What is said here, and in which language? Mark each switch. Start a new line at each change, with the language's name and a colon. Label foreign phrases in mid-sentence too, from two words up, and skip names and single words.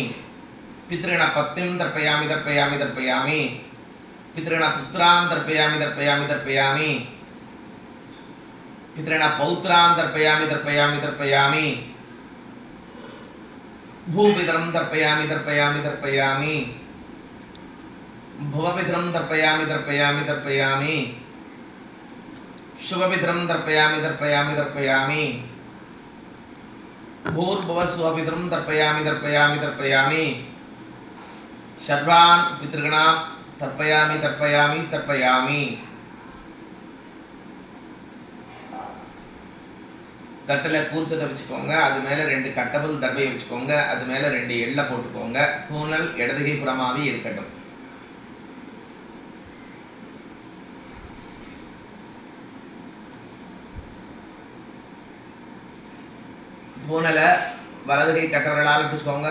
Sanskrit: पितृगण पत्नीं तर्पयामि तर्पयामि तर्पयामि. पितृगण पुत्रान् तर्पयामि तर्पयामि तर्पयामि. पितृगण पौत्रान् तर्पयामि तर्पयामि तर्पयामि. भूपितरं तर्पयामि तर्पयामि तर्पयामि. भुवपितरं तर्पयामि तर्पयामि तर्पयामि. शुभपितरं तर्पयामि तर्पयामि तर्पयामि. भूर्भुवस्वपितरं तर्पयामि तर्पयामि तर्पयामि. सर्वान् पितृगणान् तर्पयामि तर्पयामि तर्पयामि.
Tamil: தட்டில் கூர்ச்சத்தை வச்சுக்கோங்க. அது மேலே 2 கட்டபல் தர்பையை வச்சுக்கோங்க. அது மேலே 2 எள்ளை போட்டுக்கோங்க. பூனல் இடதுகை புறமாவே இருக்கட்டும். பூனலை வலது கை கட்டவரலால் பிடிச்சிக்கோங்க.